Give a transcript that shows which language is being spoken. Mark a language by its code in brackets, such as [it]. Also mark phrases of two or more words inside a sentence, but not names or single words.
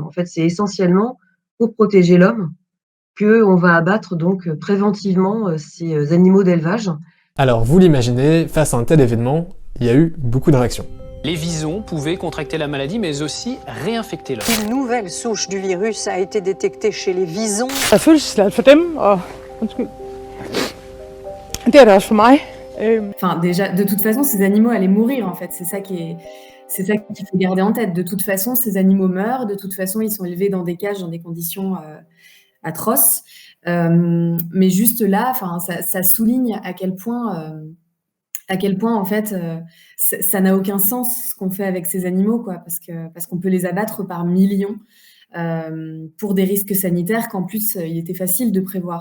[fr] En fait, c'est essentiellement pour protéger l'homme qu'on va abattre donc préventivement ces animaux d'élevage. Alors vous l'imaginez, face à un tel événement, il y a eu beaucoup de réactions. Les visons pouvaient contracter la maladie, mais aussi réinfecter l'homme. Une nouvelle souche du virus a été détectée chez les visons. [da] Det føles slet for dem, og undskyld. Det er det også for mig. [fr] Enfin, déjà, de toute façon, ces animaux allaient mourir, en fait. C'est ça qu'il faut garder en tête. De toute façon, ces animaux meurent. De toute façon, ils sont élevés dans des cages, dans des conditions atroces. Mais juste là, ça souligne à quel point en fait, ça n'a aucun sens ce qu'on fait avec ces animaux, quoi, parce qu'on peut les abattre par millions pour des risques sanitaires qu'en plus il était facile de prévoir.